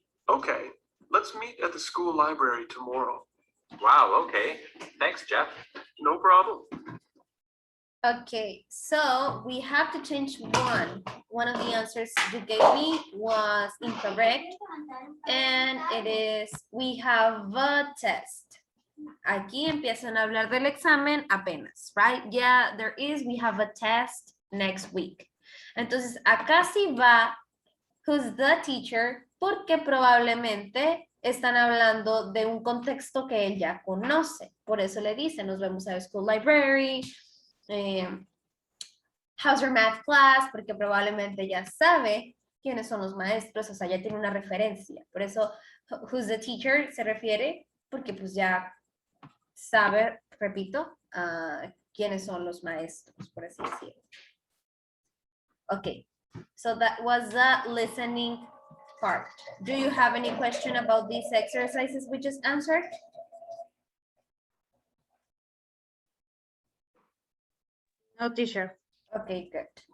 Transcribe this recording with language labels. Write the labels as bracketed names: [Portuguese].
[English] Okay, let's meet at the school library tomorrow. Wow, okay. Thanks, Jeff. No problem. Okay, so we have to change one. One of the answers you gave me was incorrect. And it is, we have a test. [Spanish] Aquí empiezan a hablar del examen apenas, right? [English] Yeah, there is, we have a test next week. [Spanish] Entonces, acá sí va, [English] who's the teacher, [Spanish] porque probablemente están hablando de un contexto que él ya conoce. Por eso le dice, nos vemos a la school library, [English] how's your math class, [Spanish] porque probablemente ya sabe quiénes son los maestros, o sea, ya tiene una referencia. Por eso, [English] who's the teacher [Spanish] se refiere, porque pues ya sabe, repito, quiénes son los maestros, por así decirlo. [English] Okay, so that was the listening part. Do you have any question about these exercises we just answered? No, teacher. Okay, good.